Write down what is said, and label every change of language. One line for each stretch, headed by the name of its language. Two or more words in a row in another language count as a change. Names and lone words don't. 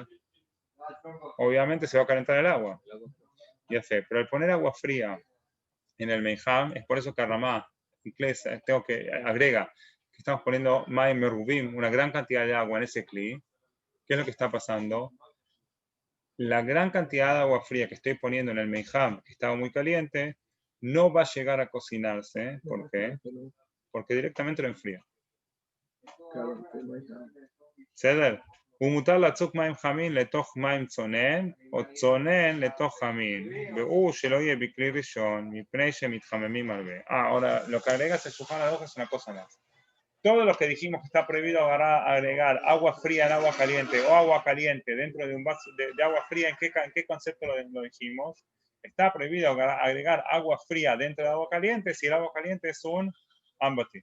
Spanish: Obviamente se va a calentar el agua. Ya sé, pero al poner agua fría en el Meijam, es por eso que Ramá tengo que agrega que estamos poniendo
Hebrew: מים מרובים,
Spanish: una gran cantidad de agua en ese cli. ¿Qué es lo que está pasando? La gran cantidad de agua fría que estoy poniendo en el Meijam, que estaba muy caliente, no va a llegar a cocinarse. ¿Por qué? Porque directamente lo enfría.
Hebrew: בסדר? ומותר לצוק מים חמים לתוך מים צונן, או צונן לתוך חמים, והוא שלא יהיה בכלי ראשון, מפני שמתחממים הרבה.
Spanish: Ahora, lo que agrega el Shulchan Aruch es una cosa más. Todo lo que dijimos que está prohibido agregar agua fría en agua caliente o agua caliente dentro de un vaso de agua fría, ¿en qué concepto lo dijimos? Está prohibido agregar agua fría dentro de agua caliente si el agua caliente es un ambati.